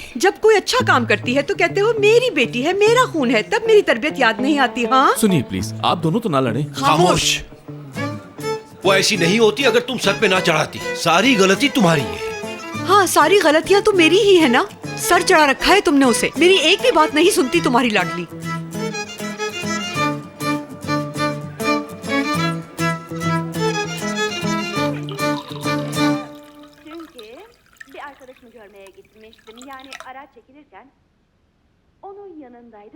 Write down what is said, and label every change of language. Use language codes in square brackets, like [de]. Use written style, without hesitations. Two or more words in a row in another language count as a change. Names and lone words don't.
[hi] जब कोई अच्छा काम करती है तो कहते हो मेरी बेटी है, मेरा खून है, तब मेरी तरबियत याद नहीं आती। हाँ सुनिए प्लीज, आप दोनों तो ना लड़े। खामोश। वो ऐसी नहीं होती अगर तुम सर पे ना चढ़ाती। सारी गलती तुम्हारी है। हाँ, सारी गलतियाँ तो मेरी ही है ना, सर चढ़ा रखा है तुमने उसे, मेरी एक भी बात नहीं सुनती तुम्हारी लाडली। [tr] Arkadaşımı görmeye gitmiştim. Yani araç çekilirken onun yanındaydım.